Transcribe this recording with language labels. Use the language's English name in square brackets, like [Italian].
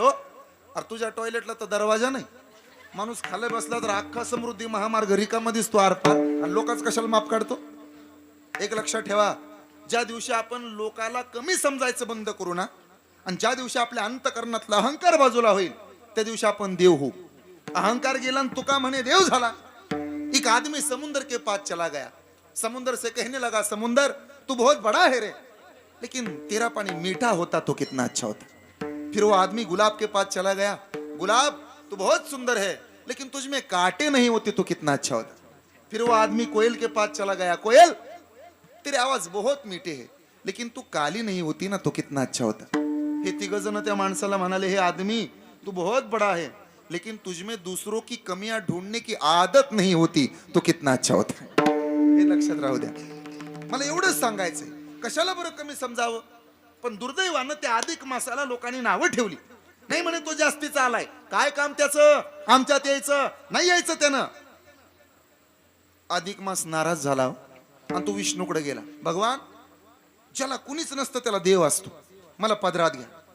[Marathi] हो, अरे तुझ्या टॉयलेटला तर दरवाजा नाही. माणूस खाली बसला तर अख्खा समृद्धी महामार्ग रिकामा दिसतो आरपार, आणि लोकांच कशाला माप काढतो. एक लक्षात ठेवा, ज्या दिवशी आपण लोकाला कमी समजायचं बंद करू ना, आणि ज्या दिवशी आपल्या अंतकरणातला अहंकार बाजूला होईल, त्या दिवशी आपण देव होऊ. अहंकार गेला आणि तुका म्हणे देव झाला. [Hindi] एक आदमी समुद्र के पास चला गया, समुद्र से कहने लगा, समुद्र तू बहुत बड़ा है रे, लेकिन तेरा पानी मीठा होता तो कितना अच्छा होता. फिर वो आदमी गुलाब के पास चला गया, गुलाब तू बहुत सुंदर है, लेकिन तुझ में कांटे नहीं होते तो कितना अच्छा होता. फिर वो आदमी कोयल के पास चला गया, कोयल तेरी आवाज बहुत मीठे है, लेकिन तू काली नहीं होती ना तो कितना अच्छा होता. [Marathi] हे तिघजण त्या माणसाला म्हणाले, [Hindi] हे आदमी तू बहुत बड़ा है, लेकिन तुझमें दूसरों की कमियां ढूंढने की आदत नहीं होती तो कितना अच्छा होता. [Marathi] हे लक्षात राहू द्या. मला एवढंच सांगायचंय, कशाला बरं कमी समजावं. पण दुर्दैवानं त्या अधिक मासाला लोकांनी नावं ठेवली. नाही म्हणे तो जास्तीचा आलाय. काय काम त्याचं? आमच्यात यायचं नाही, यायचं त्यानं. अधिक मास नाराज झाला आणि तो विष्णूकडे गेला. भगवान, ज्याला कुणीच नसतं त्याला देव असतो, मला पदरात घ्या.